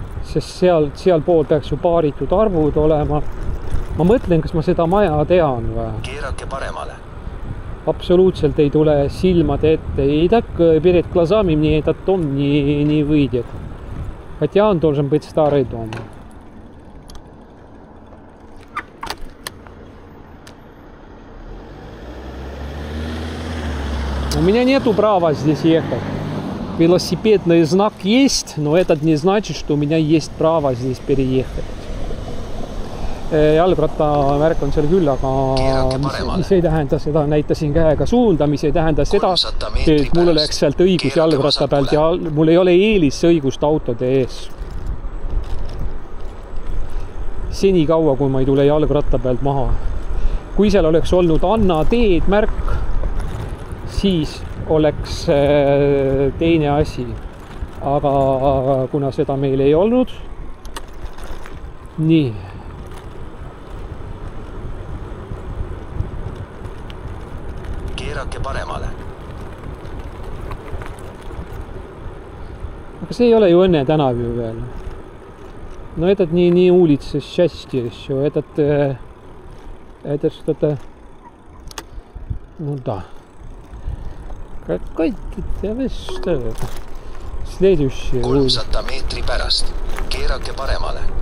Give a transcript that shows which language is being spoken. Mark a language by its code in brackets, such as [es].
[et] Sest seal pool peaks ju paaritud arvud olema. Ma mõtlen, kas ma seda maja tean või? Keerake paremale. Absoluutselt ei tule silmade ette. [ru] И так перед глазами мне этот дом не выйдет. Хотя он должен быть старый дом. У меня нету права здесь ехать. Велосипедный знак есть, но этот не значит, что у меня есть право здесь переехать. [et] Jalgrattamärk on seal küll, aga mis ei tähenda seda, näitasin käega suunda, mis ei tähenda seda, et mul oleks sealt õigus jalgratta pealt ja mul ei ole eelisõigust autode ees. Seni kaua, kui ma ei tule jalgratta pealt maha. Kui seal oleks olnud Anna teed märk, siis oleks teine asi. Aga kuna seda meil ei olnud, nii. Keerake paremale. Aga see ei ole ju Õnne tänav ju veel. [ru] No этот не улица счастья еще. Это что-то... Ну да. Какой-то... Что? Следующая [et] 300 meetri pärast. Keerake paremale.